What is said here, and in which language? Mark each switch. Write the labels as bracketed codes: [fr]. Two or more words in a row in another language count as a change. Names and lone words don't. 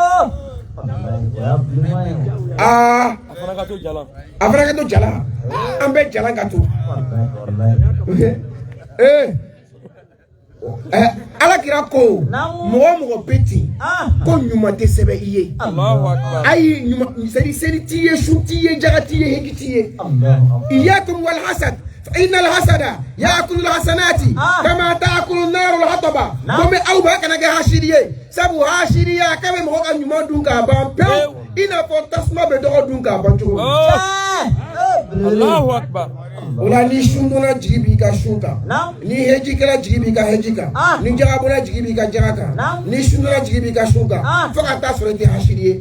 [bm] A fana ka to jala. An bɛ jala ka to. Alakira ko mɔgɔ bɛ ten ko ɲuman tɛ sɛbɛn I ye. Ayi ɲuman seli t'i ye, su t'i ye, jaga t'i ye, hegi t'i ye. [ar] إياكم والحسد فإن الحسد يأكل الحسنات كما تأكل النار الحطب. [bm] Comme aw ba kana kɛ hasidi ye, sabu hasiriya k'a bɛ mɔgɔ ka ɲuman dun k'a ban pewu I n'a fɔ tasuma bɛ dɔgɔ dun k'a ban cogo min. [ar] الله أكبر. [bm] O la ni sun donna jigi b'i ka sun kan, ni heji kɛra jigi b'i ka heji kan, ni jaga bɔra jigi b'i ka jaga kan, ni sun donna jigi b'i ka sun kan, fo ka taa sɔrɔ I tɛ hasidi ye.